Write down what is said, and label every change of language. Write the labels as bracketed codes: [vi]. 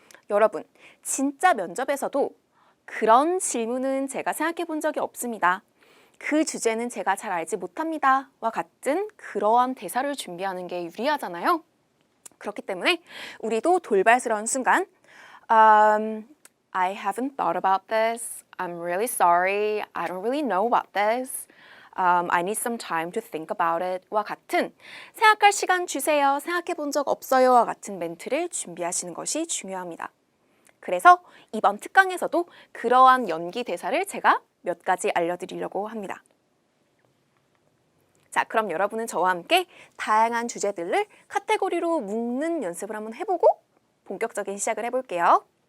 [ko] 여러분, 진짜 면접에서도 그런 질문은 제가 생각해 본 적이 없습니다. 그 주제는 제가 잘 알지 못합니다. 와 같은 그러한 대사를 준비하는 게 유리하잖아요. 그렇기 때문에 우리도 돌발스러운 순간 [en] I haven't thought about this. I'm really sorry. I don't really know about this. I need some time to think about it. [ko] 와 같은 생각할 시간 주세요. 생각해 본 적 없어요. 와 같은 멘트를 준비하시는 것이 중요합니다. 그래서 이번 특강에서도 그러한 연기 대사를 제가 몇 가지 알려드리려고 합니다. 자, 그럼 여러분은 저와 함께 다양한 주제들을 카테고리로 묶는 연습을 한번 해보고 본격적인 시작을 해볼게요.